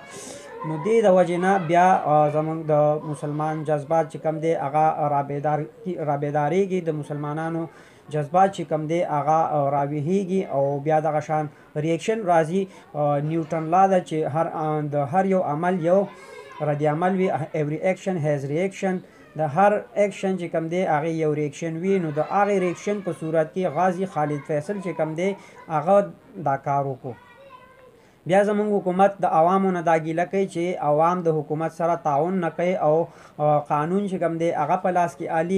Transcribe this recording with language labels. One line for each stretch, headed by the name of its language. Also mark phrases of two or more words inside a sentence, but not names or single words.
Pashto: نو دې د وجې نه بیا زموږ د مسلمان جذبات چې کوم دی هغه رابیدارېږي، د مسلمانانو جذبات چې کوم دی هغه راویښېږي او بیا دغه شان ریاکشن راځي. نیوټن لا ده چې د هر یو عمل یو رد عمل وي.
English: every action has reaction.
Pashto: د هر ایکشن چې کوم دی هغې یو ریاکشن وي. نو د هغې ریاکشن په صورت کې غازي خالد فیصل چې کوم دی هغه دا کار وکړو. بیا زموږ حکومت د عوامو نه دا ګیله کوي چې عوام د حکومت سره تعاون نه کوي او قانون چې کوم دی هغه په لاس کې آلي.